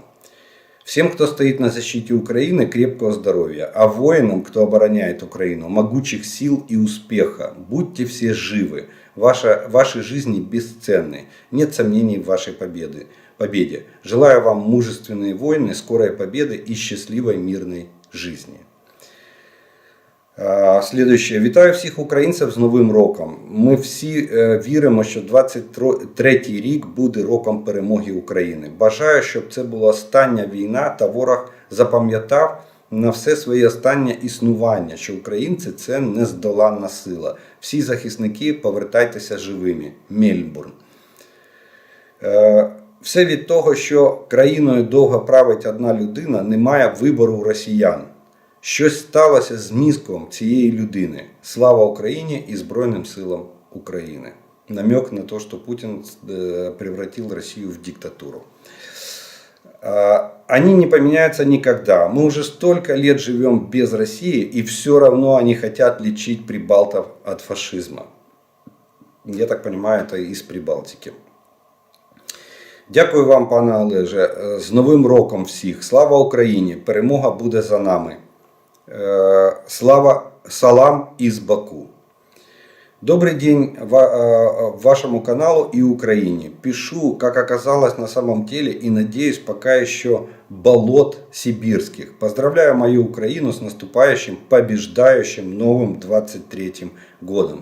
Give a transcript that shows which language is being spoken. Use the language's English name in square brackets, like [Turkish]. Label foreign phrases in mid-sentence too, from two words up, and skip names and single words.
[Russian] Всем, кто стоит на защите Украины, крепкого здоровья, а воинам, кто обороняет Украину, могучих сил и успеха. Будьте все живы, ваши жизни бесценны, нет сомнений в вашей победе. Желаю вам мужественные войны, скорой победы и счастливой мирной жизни. Следующее. [Ukrainian] Вітаю всіх українців з Новим роком. Ми всі віримо, що 23-й рік буде роком перемоги України. Бажаю, щоб це була остання війна та ворог запам'ятав на все своє останнє існування, що українці – це нездоланна сила. Всі захисники, повертайтеся живими. Мельбурн. Все від того, що країною довго править одна людина, немає вибору у росіян. Щось сталося з мізком цієї людини. Слава Україні і Збройним силам України. [Russian] Намек на то, что Путин превратил Россию в диктатуру. Они не поменяются никогда. Мы уже столько лет живем без России, и все равно они хотят лечить прибалтов от фашизма. Я так понимаю, это из Прибалтики. [Ukrainian] Дякую вам, пане Олеже. З Новим роком всіх. Слава Україні. Перемога буде за нами. [Russian] Салам из Баку. Добрый день вашему каналу и Украине. Пишу, как оказалось на самом деле, и надеюсь, пока еще болот сибирских. Поздравляю мою Украину с наступающим, побеждающим новым 23-м годом.